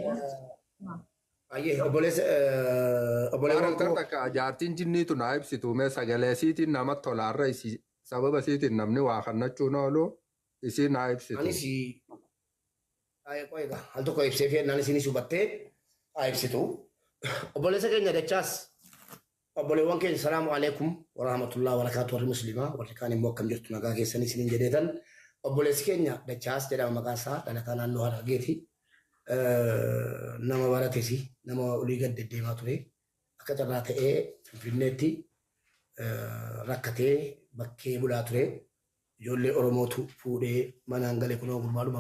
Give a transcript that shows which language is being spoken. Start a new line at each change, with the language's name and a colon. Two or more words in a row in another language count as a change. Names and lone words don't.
Oromo: Obboleewwan takka jaartiin jinniitu naa ibsitu mee sagalee isiitiin nama tolaarra sababa isiitiin namni waa kannachuun oolu isii naa ibsitu. Anis al tokko ibsee fi ennaan isinis hubattee haa ibsitu. Obboleessa keenya dachaas obboleewwan keenya
Arabic: سلام عليكم ورحمة الله وبركاته
Oromo: warri muslimaa warri kaan immoo akkam jirtu nagaa keessanii isiniin jedheetan obboleessi keenya dachaas jedhama maqaan isaa dhalataa naannoo Harargeeti. Nama baratesi nama olii gad deddeemaa ture akka carraa ta'ee Finfinneetti rakkatee bakkee bulaa ture ijoollee Oromootu fuudhee manaan galee kunoo gurmaadhuma